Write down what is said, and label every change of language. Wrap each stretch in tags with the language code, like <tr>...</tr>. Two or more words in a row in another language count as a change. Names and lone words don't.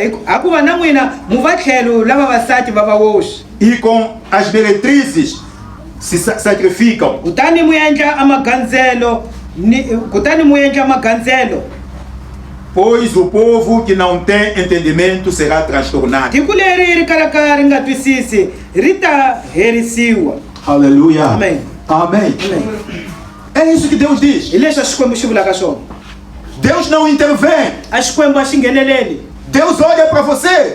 <pt>E com as meretrizes se sacrificam.</pt> <ts>Kutani muendla amaganzelo.</ts> <pt>Pois o povo que não tem entendimento será transtornado. Aleluia. Amém. Amém. É isso que Deus diz. Deus não intervém. Deus olha para você.</pt>